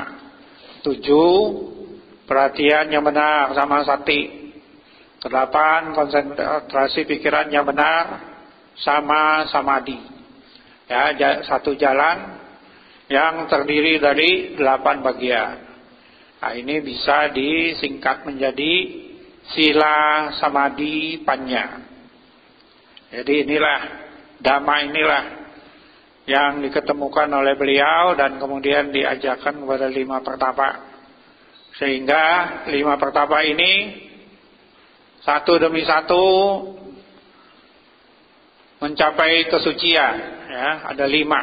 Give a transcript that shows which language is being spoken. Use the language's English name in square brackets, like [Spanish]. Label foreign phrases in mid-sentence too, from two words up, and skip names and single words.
[Indonesian] 7 perhatian yang benar, [Pali] sama sati. [Indonesian] 8 konsentrasi pikiran yang benar, [Pali] sama samadhi. [Indonesian] Ya, satu jalan yang terdiri dari 8 bagian. Nah, ini bisa disingkat menjadi [Pali] sila samadhi panya. [Indonesian] Jadi inilah dhamma, inilah yang diketemukan oleh beliau dan kemudian diajarkan kepada 5 pertapa. Sehingga 5 pertapa ini satu demi satu mencapai kesucian, ya, ada 5.